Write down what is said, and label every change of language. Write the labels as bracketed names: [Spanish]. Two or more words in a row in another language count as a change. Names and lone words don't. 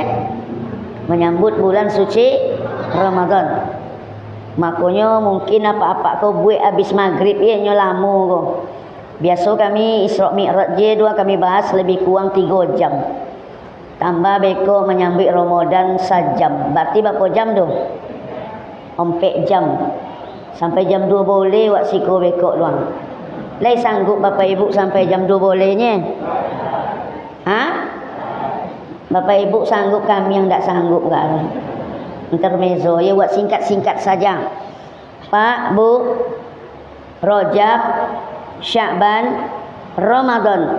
[Indonesian] Menyambut bulan suci Ramadan. [Minangkabau] Makanya mungkin apa-apa kau buat habis maghrib ya nyolamu kau. [Indonesian] Biasa kami Isra Mi'raj dua kami bahas lebih kurang 3 jam. [Minangkabau] Tambah beko menyambut Ramadan sajam. [Indonesian] Berarti berapa jam tu? 4 jam. [Minangkabau] Sampai jam 2 boleh wak siko beko luang. Lai sanggup Bapak Ibu sampai jam 2 bolehnya? [Indonesian] Bapak Ibu sanggup, kami yang tak sanggup kan? Intermezzo ya, buat singkat-singkat saja. Pak, Bu, Rajab, Sya'ban, Ramadan.